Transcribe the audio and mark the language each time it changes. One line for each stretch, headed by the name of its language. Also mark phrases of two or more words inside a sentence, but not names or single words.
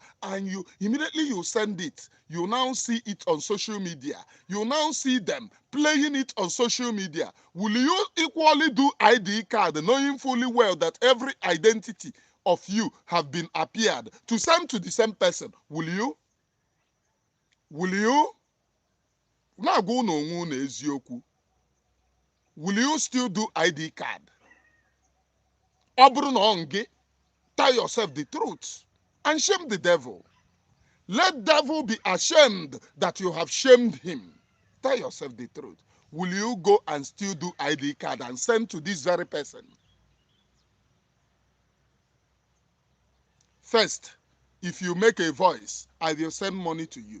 English: And you immediately you send it. You now see it on social media. You now see them playing it on social media. Will you equally do ID card, knowing fully well that every identity of you have been appeared to send to the same person? Will you? Will you?
Igbo: Na-agwa unu onwe unu eziokwu.
English: Will you still do ID card?
Igbo: Ọ bụrụ na ọ gị,
English: tell yourself the truth and shame the devil. Let devil be ashamed that you have shamed him. Tell yourself the truth. Will you go and still do ID card and send to this very person? First, if you make a voice, I will send money to you.